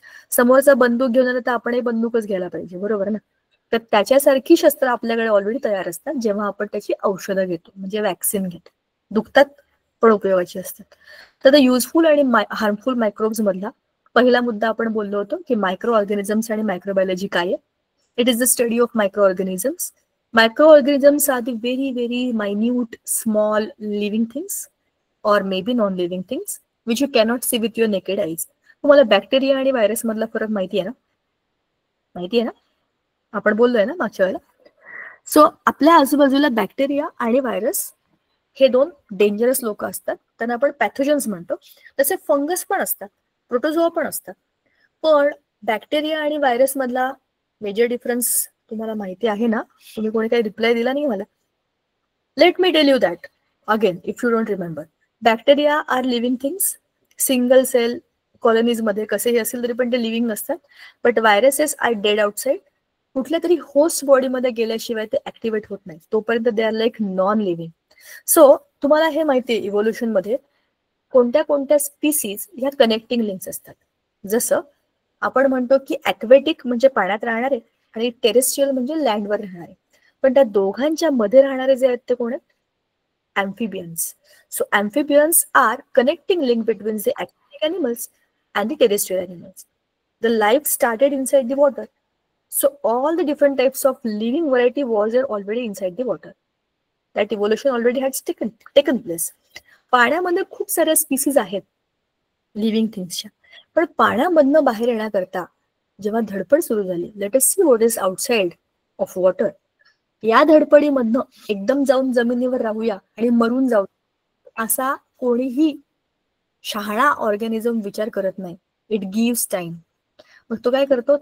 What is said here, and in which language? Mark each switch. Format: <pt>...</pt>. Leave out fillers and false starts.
<mr>समोरचा बंदूक घेऊन आला तर आपणही बंदूकच घ्यायला पाहिजे, बरोबर ना? तर त्याच्यासारखी शस्त्र आपल्याकडे ऑलरेडी तयार असतात जेव्हा आपण त्याची औषधं घेतो, म्हणजे वॅक्सिन घेतो. दुखतात पण उपयोगाची असतात. तर युजफुल आणि हार्मफुल मायक्रोब्स मधला पहिला मुद्दा आपण बोललो होतो की मायक्रो ऑर्गॅनिझम्स आणि मायक्रोबायोलॉजी काय आहे.</mr> <en>It is the study of microorganisms. Microorganisms are the very, very minute, small living things or maybe non-living things which you cannot see with your naked eyes.</en> <mr>तुम्हाला bacteria आणि virus मधला फरक माहिती आहे ना? माहिती आहे ना? आपण बोललोय ना मागच्या वेळेला. सो आपल्या आजूबाजूला बॅक्टेरिया आणि व्हायरस हे दोन डेंजरस लोक असतात, त्यांना आपण पॅथोजन्स म्हणतो. तसे फंगस पण असतात, प्रोटोझोआ पण असतात. पण बॅक्टेरिया आणि व्हायरस मधला मेजर डिफरन्स तुम्हाला माहिती आहे ना? तुम्ही कोणी काही रिप्लाय दिला नाही मला.</mr> <en>Let me tell you that again if you don't remember. Bacteria are living things,</en> <mr>single sale colonies मध्ये कसेही असेल तरी पण ते लिव्हिंग नसतात.</mr> <en>But viruses are dead outside.</en> <mr>कुठल्या तरी होस्ट बॉडीमध्ये गेल्याशिवाय ते ऍक्टिव्हेट होत नाही, तोपर्यंत</mr> <en>They are like non living.</en> <mr>So तुम्हाला हे माहिती आहे इव्होल्युशन मध्ये कोणत्या कोणत्या स्पीसीज ह्या कनेक्टिंग लिंक्स असतात. जसं आपण म्हणतो की ॲक्वेटिक म्हणजे पाण्यात राहणारे आणि टेरेस्ट्रियल म्हणजे लँडवर राहणारे. पण त्या दोघांच्या मध्ये राहणारे जे आहेत ते कोण आहेत?</mr> <en>Amphibians. So amphibians are connecting link between the aquatic animals and the terrestrial animals. The life started inside the water. So all the different types of living variety was there already inside the water. That evolution already had taken place.</en> <mr>पाण्यामध्ये खूप साऱ्या species आहेत living थिंग्सच्या. पण पाण्यामधनं बाहेर येण्याकरता जेव्हा धडपड सुरू झाली,</mr> <en>let us see what is outside of water,</en> <mr>या धडपडीमधनं एकदम जाऊन जमिनीवर राहूया आणि मरून जाऊ असा कोणीही शहाणा ऑर्गॅनिझम विचार करत नाही.</mr> <en>It gives time.</en> <mr>मग तो काय करतो?</mr>